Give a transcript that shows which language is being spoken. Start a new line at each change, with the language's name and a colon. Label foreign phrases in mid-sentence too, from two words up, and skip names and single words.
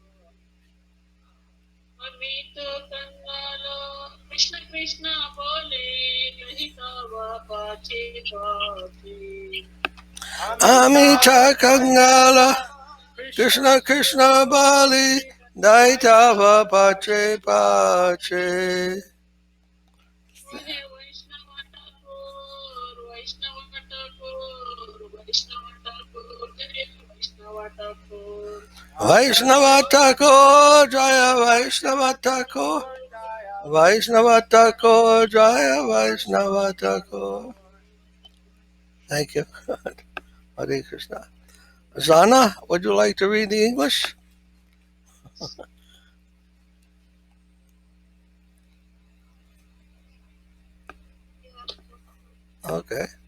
Bangla: আমি তো কাঙাল কৃষ্ণ কৃষ্ণ বলে নাহি তব পাছে পাছে. আমি তো কাঙাল কৃষ্ণ কৃষ্ণ বলি ধাই তব পাছে পাছে. হে বৈষ্ণব ঠাকুর বৈষ্ণব ঠাকুর বৈষ্ণব ঠাকুর জয় বৈষ্ণব ঠাকুর. বৈষ্ণব ঠাকুর জয় বৈষ্ণব ঠাকুর বৈষ্ণব ঠাকুর জয় বৈষ্ণব ঠাকুর, Vaishnava Thakur, Jaya Vaishnava Thakur.
English: Thank you. Hare Krishna. Zana, would you like to read the English? Okay.